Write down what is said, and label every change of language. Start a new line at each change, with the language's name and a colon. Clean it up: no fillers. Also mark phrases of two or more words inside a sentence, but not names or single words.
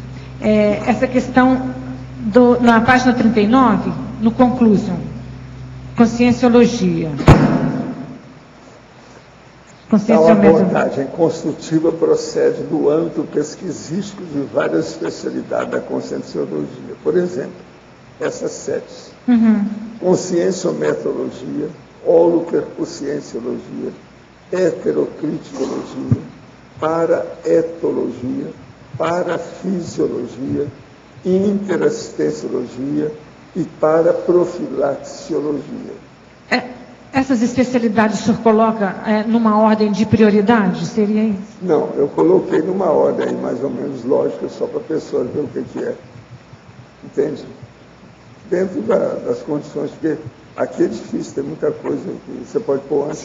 Portuguese: Essa questão, na página 39, no conclusion, conscienciologia. A abordagem construtiva procede do âmbito pesquisístico de várias especialidades da conscienciologia. Por exemplo, essas 7. Conscienciometodologia, holoperconscienciologia, heterocriticologia, paraetologia, parafisiologia, interassistenciologia e paraprofilaxiologia. Essas especialidades o senhor coloca numa ordem de prioridade? Seria isso? Não, eu coloquei numa ordem mais ou menos lógica, só para a pessoa ver o que é. Entende? Dentro das condições, porque aqui é difícil, tem muita coisa que você pode pôr antes,